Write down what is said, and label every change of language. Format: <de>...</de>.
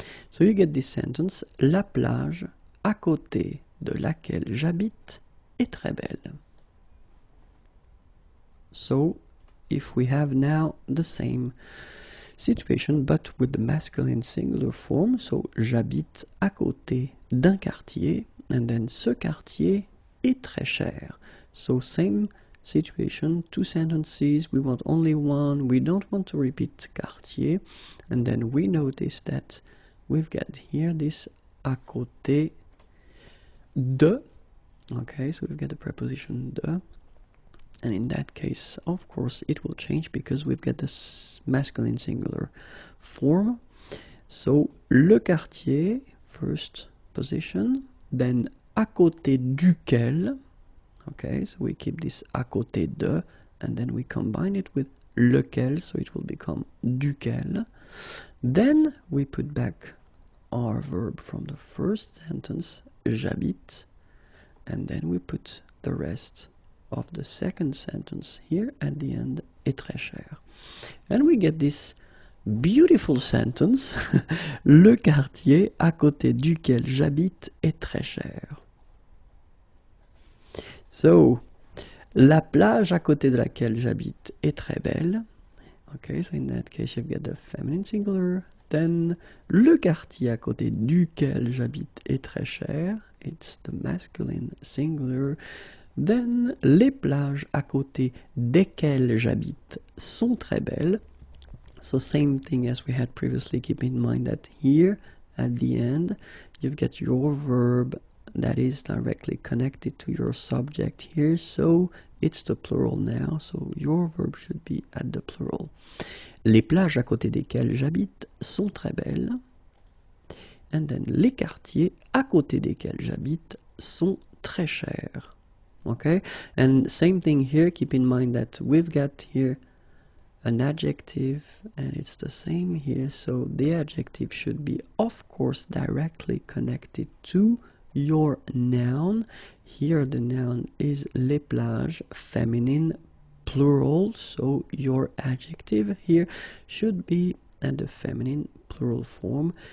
<en>So you get this sentence,</en> <fr>la plage à côté de laquelle j'habite est très belle.</fr> <en>So if we have now the same situation, but with the masculine singular form.</en> <fr>So, j'habite à côté d'un quartier,</fr> <en>and then</en> <fr>ce quartier est très cher.</fr> <en>So, same situation, two sentences, we want only one, we don't want to repeat quartier, and then we notice that we've got here this à côté de. Okay, so we've got the preposition de, and in that case, of course, it will change because we've got this masculine singular form.</en> <fr>So, le quartier,</fr> <en>first position, then</en> <fr>à côté duquel.</fr> <en>Okay, so we keep this à côté de, and then we combine it with lequel, so it will become duquel. Then we put back our verb from the first sentence, j'habite, and then we put the rest of the second sentence here at the end,</en> <fr>est très cher.</fr> <en>And we get this beautiful sentence,</en> <fr>le quartier à côté duquel j'habite est très cher. So, la plage à côté de laquelle j'habite est très belle.</fr> <en>Okay, so in that case you've got the feminine singular.</en> <fr>Then, le quartier à côté duquel j'habite est très cher.</fr> <en>It's the masculine singular. Then,</en> <fr>les plages à côté desquelles j'habite sont très belles.</fr> <en>So, same thing as we had previously. Keep in mind that here, at the end, you've got your verb that is directly connected to your subject here, so it's the plural now, so your verb should be at the plural.</en> <fr>Les plages à côté desquelles j'habite sont très belles. And then les quartiers à côté desquels j'habite sont très chers.</fr> <en>Okay, and same thing here, keep in mind that we've got here an adjective, and it's the same here, so the adjective should be, of course, directly connected to your noun. Here the noun is les plages, feminine, plural, so your adjective here should be at the feminine plural form.</en>